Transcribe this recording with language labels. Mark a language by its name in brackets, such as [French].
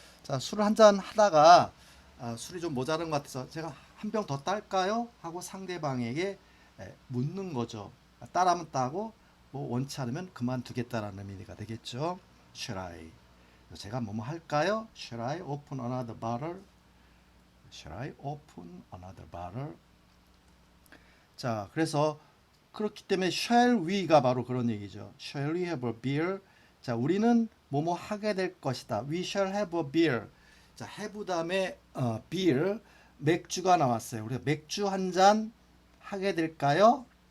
[Korean] 자, 술을 한 잔 하다가 술이 좀 모자른 것 같아서 제가 한 병 더 딸까요? 하고 상대방에게 묻는 거죠. 따라면 따고 뭐 원치 않으면 그만두겠다라는 의미가 되겠죠. [English] Shall I? [Korean] 제가 뭐뭐 할까요? [English] Shall I open another bottle? Shall I open another bottle? [Korean] 자, 그래서 그렇기 때문에 shall we가 바로 그런 얘기죠. [English] Shall we have a beer? [Korean] 자, 우리는 뭐뭐 하게 될 것이다. [English] We shall have a beer. [Korean] 자, have 다음에 beer 맥주가 나왔어요. 우리가 맥주 한 잔 하게 될까요?